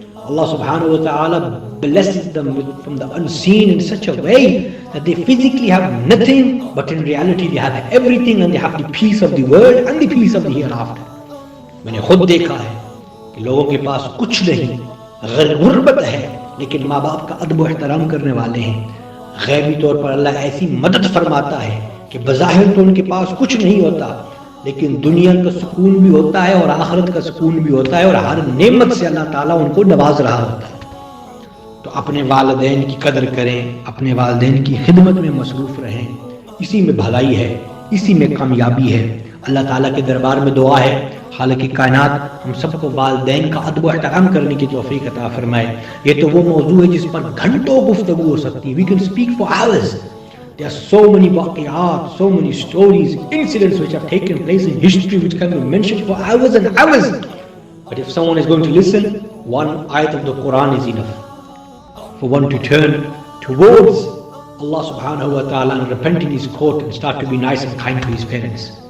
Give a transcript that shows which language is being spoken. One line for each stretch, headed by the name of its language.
English: Allah subhanahu wa ta'ala blesses them from the unseen in such a way that they physically have nothing, but in reality they have everything, and they have the peace of the world and the peace of the hereafter.
Urdu: میں نے خود دیکھا ہے کہ لوگوں کے پاس کچھ نہیں, غربت ہے, لیکن ماں باپ کا ادب و احترام کرنے والے ہیں. غیبی طور پر اللہ ایسی مدد فرماتا ہے کہ بظاہر تو ان کے پاس کچھ نہیں ہوتا, لیکن دنیا کا سکون بھی ہوتا ہے اور آخرت کا سکون بھی ہوتا ہے, اور ہر نعمت سے اللہ تعالیٰ ان کو نواز رہا ہوتا ہے. تو اپنے والدین کی قدر کریں, اپنے والدین کی خدمت میں مصروف رہیں. اسی میں بھلائی ہے, اسی میں کامیابی ہے. اللہ تعالیٰ کے دربار میں دعا ہے حالانکہ کائنات ہم سب کو والدین کا ادب و احترام کرنے کی توفیق عطا فرمائے. یہ تو وہ موضوع ہے جس پر گھنٹوں گفتگو ہو سکتی ہے.
English: We can speak for hours. There are so many واقعات, so many stories, incidents which have taken place in history which can be mentioned for hours and hours. But if someone is going to listen, one ayat of the Quran is enough for one to turn towards Allah subhanahu wa ta'ala and repent in his court and start to be nice and kind to his parents.